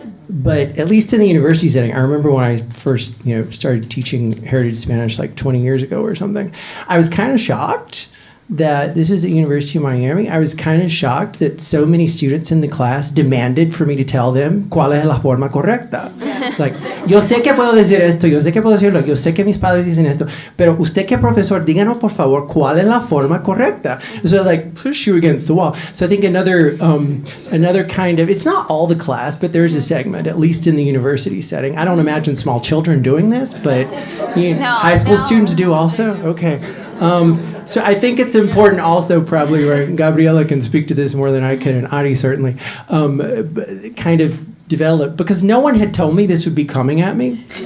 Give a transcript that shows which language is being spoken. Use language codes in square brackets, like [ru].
[en] But at least in the university setting, I remember when I first, started teaching Heritage Spanish like 20 years ago or something, I was kind of shocked that this is at University of Miami. I was kind of shocked that so many students in the class demanded for me to tell them [es] cuál es la forma correcta. [en] Like, [es] yo sé que puedo decir esto, yo sé que puedo decirlo, yo sé que mis padres dicen esto, pero usted que profesor, díganos por favor cuál es la forma correcta. [en] So like, push you against the wall. So I think another kind of, it's not all the class, but there's a segment, at least in the university setting. I don't imagine small children doing this, but high school students do also? Okay. So I think it's important also, probably, right, Gabriela can speak to this more than I can, and Ari certainly, kind of develop, because no one had told me this would be coming at me.